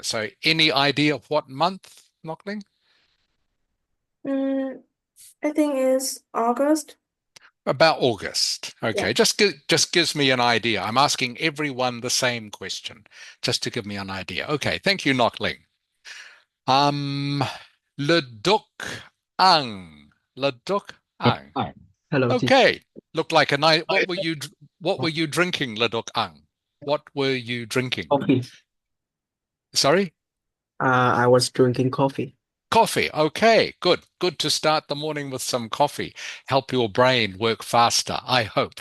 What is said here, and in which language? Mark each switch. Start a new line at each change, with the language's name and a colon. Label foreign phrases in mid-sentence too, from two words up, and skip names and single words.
English: So any idea of what month, Knockling? Mm, I think it's August. About August. Okay, Yeah. just gives me an idea. I'm asking everyone the same question, just to give me an idea. Okay, thank you, Knockling. Um, Le Duc Ang. Le Duc Ang. Hi. Hello, teacher. Okay, looked like a nice. What were you drinking, Le Duc Ang? What were you drinking? Coffee. Sorry? I was drinking coffee. Coffee. Okay, good. Good to start the morning with some coffee. Help your brain work faster, I hope.